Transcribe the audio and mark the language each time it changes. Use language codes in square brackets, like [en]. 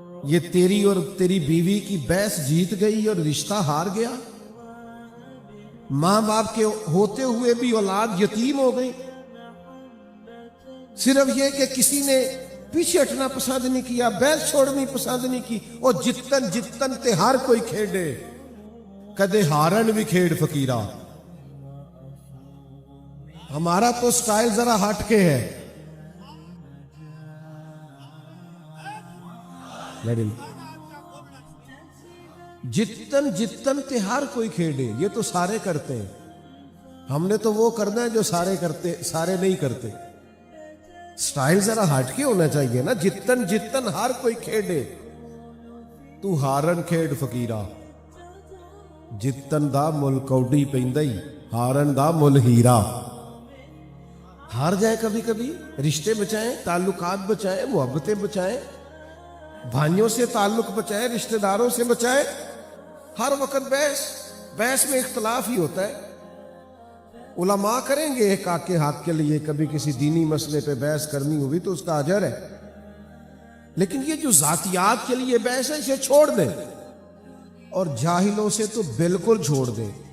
[ur] یہ تیری اور تیری بیوی کی بحث جیت گئی اور رشتہ ہار گیا. ماں باپ کے ہوتے ہوئے بھی اولاد یتیم ہو گئی، صرف یہ کہ کسی نے پیچھے ہٹنا پسند نہیں کیا، بحث چھوڑنی پسند نہیں کی. [pa] اور جتن جتن تے ہر کوئی کھیڑے، کدے ہارن بھی کھیڑ فقیرہ. [ur] ہمارا تو سٹائل ذرا ہٹ کے ہے. [pa] جتن جتن تے ہر کوئی کھیڑے، [ur] یہ تو سارے کرتے ہیں. ہم نے تو وہ کرنا ہے جو سارے کرتے، سارے نہیں کرتے. سٹائل ذرا ہٹ کے ہونا چاہیے نا. [pa] جتن جتن ہر کوئی کھیڑے، تو ہارن کھیڑ فقیرہ. جتن دا مل کوڈی پیندائی، ہارن دا مل ہیرا. [ur] ہار جائے کبھی کبھی، رشتے بچائیں، تعلقات بچائیں، محبتیں بچائیں، بھائیوں سے تعلق بچائیں، رشتہ داروں سے بچائیں. ہر وقت بحث میں اختلاف ہی ہوتا ہے. علماء کریں گے ایک آکے ہاتھ کے لیے، کبھی کسی دینی مسئلے پہ بحث کرنی ہوئی تو اس کا اجر ہے، لیکن یہ جو ذاتیات کے لیے بحث ہے اسے چھوڑ دیں، اور جاہلوں سے تو بالکل چھوڑ دیں.